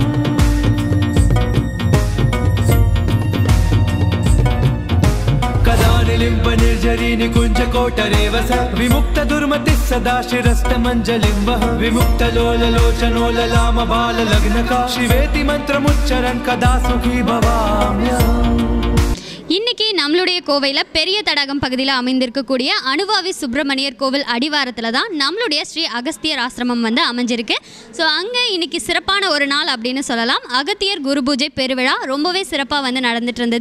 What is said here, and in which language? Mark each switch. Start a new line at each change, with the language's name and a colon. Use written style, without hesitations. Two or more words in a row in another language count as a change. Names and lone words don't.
Sanskrit: निलिम्ब निर्जरी निकुञ्ज कोटरेव स विमुक्त दुर्मतिः सदा शिरस्तमञ्जलिं वह विमुक्त लोललोचनो ललाम बाल लग्नका शिवेति मन्त्रमुच्चरन् कदा सुखी भवाम्यहम्
Tamil: இன்னைக்கு நம்மளுடைய கோவையில் பெரிய தடாகம் பகுதியில் அமைந்திருக்கக்கூடிய அனுவாவி சுப்பிரமணியர் கோவில் அடிவாரத்தில் தான் நம்மளுடைய ஸ்ரீ அகஸ்தியர் ஆசிரமம் வந்து அமைஞ்சிருக்கு. ஸோ அங்கே இன்னைக்கு சிறப்பான ஒரு நாள் அப்படின்னு சொல்லலாம். அகத்தியர் குரு பூஜை பெருவிழா ரொம்பவே சிறப்பாக வந்து நடந்துட்டு இருந்தது.